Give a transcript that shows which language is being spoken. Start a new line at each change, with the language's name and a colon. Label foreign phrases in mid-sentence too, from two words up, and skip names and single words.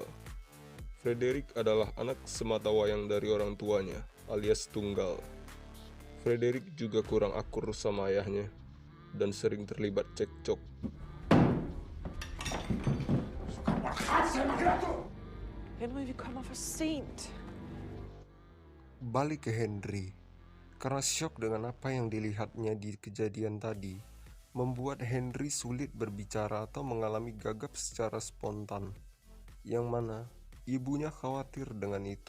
Indonesian: Frederick adalah anak sematawayang dari orang tuanya, alias tunggal. Frederick juga kurang akur sama ayahnya dan sering terlibat cekcok.
Danish: Henry, vi kommer for sent.
Indonesian: Balik ke Henry. Karena syok dengan apa yang dilihatnya di kejadian tadi, membuat Henry sulit berbicara atau mengalami gagap secara spontan. Yang mana ibunya khawatir dengan itu.